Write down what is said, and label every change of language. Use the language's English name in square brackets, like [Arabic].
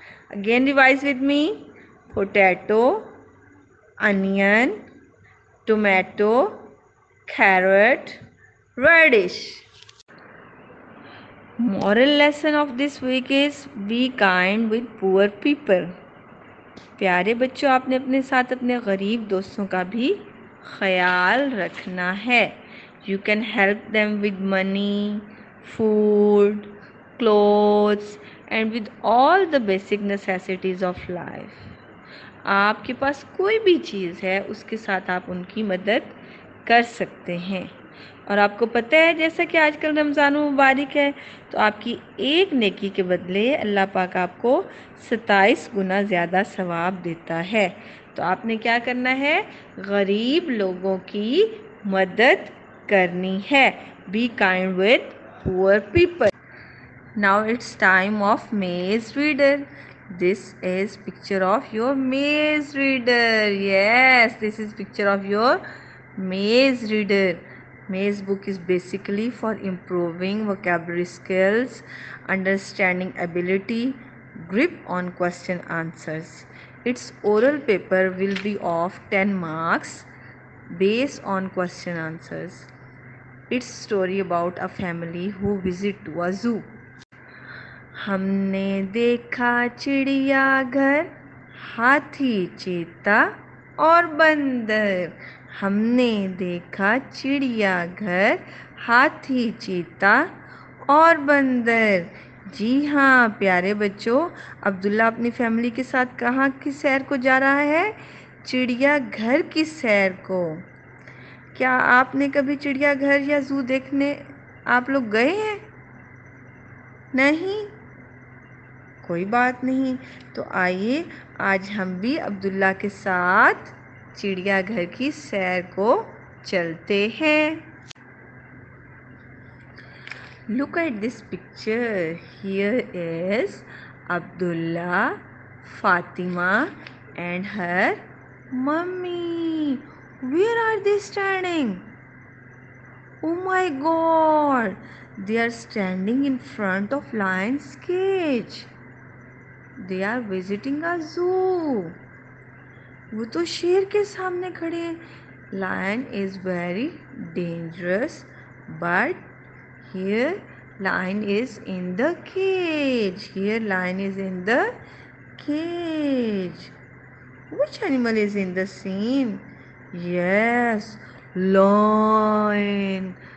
[English] Again revise with me. Potato, onion, tomato, carrot, radish. Moral lesson of this week is be kind with poor people. [Hindi] प्यारे बच्चों, आपने अपने साथ अपने गरीब दोस्तों का भी ख्याल रखना है. [English] You can help them with money, food, clothes and with all the basic necessities of life. [Hindi] आपके पास कोई भी चीज़ है उसके साथ आप उनकी मदद कर सकते हैं. और आपको पता है जैसा कि आजकल रमज़ान मुबारक है तो आपकी एक नेकी के बदले अल्लाह पाक आपको 27 गुना ज़्यादा सवाब देता है. तो आपने क्या करना है? गरीब लोगों की मदद करनी है. [English] Be kind with poor people. Now it's time of maze reader. This is picture of your maze reader. Yes, this is picture of your maze reader. Maze book is basically for improving vocabulary skills, understanding ability, grip on question answers. Its oral paper will be of 10 marks based on question answers. It's story about a family who visit to a zoo. [Hindi] हमने देखा चिड़ियाघर, हाथी, चीता और बंदर. हमने देखा चिड़ियाघर, हाथी, चीता और बंदर. जी हाँ प्यारे बच्चों, अब्दुल्ला अपनी फैमिली के साथ कहाँ की सैर को जा रहा है? चिड़ियाघर की सैर को. क्या आपने कभी चिड़ियाघर या जू देखने आप लोग गए हैं? नहीं? कोई बात नहीं. तो आइए आज हम भी अब्दुल्ला के साथ चिड़ियाघर की सैर को चलते हैं. [English] Look at this picture. Here is Abdullah, Fatima and her mummy. Where are they standing? Oh my God! They are standing in front of lion's cage. They are visiting a zoo. [Hindi] वो तो शेर के सामने खड़े हैं. [English] Lion is very dangerous, but here Lion is in the cage. Here lion is in the cage. Which animal is in the scene? Yes, lion.